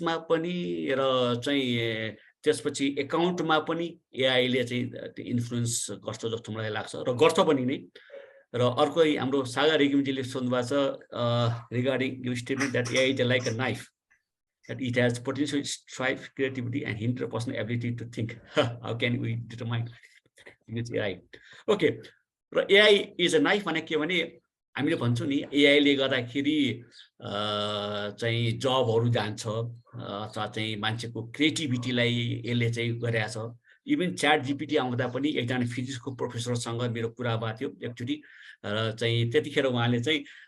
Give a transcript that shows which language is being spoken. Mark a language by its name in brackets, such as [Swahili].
[Nepali] पनि र चाहिँ त्यसपछि एकाउन्टमा पनि एआईले चाहिँ इन्फ्लुएन्स गर्छ जस्तो मलाई लाग्छ र गर्छ पनि नै र अर्को हाम्रो सागा रेग्मीजीले सोध्नु भएको छ रिगार्डिङ यो [English] Statement that AI is like a knife that it has potential strife, creativity, and hinder personal ability to think. How can we determine its AI? Okay, AI is a knife [Nepali] भने के भने हामीले भन्छौँ नि एआईले गर्दाखेरि चाहिँ जबहरू जान्छ अथवा चाहिँ मान्छेको क्रिएटिभिटीलाई यसले चाहिँ गरेको छ इभन च्याट जीपीटी आउँदा पनि एकजना फिजिक्सको प्रोफेसरसँग मेरो कुरा भएको थियो एकचोटि र चाहिँ त्यतिखेर उहाँले चाहिँ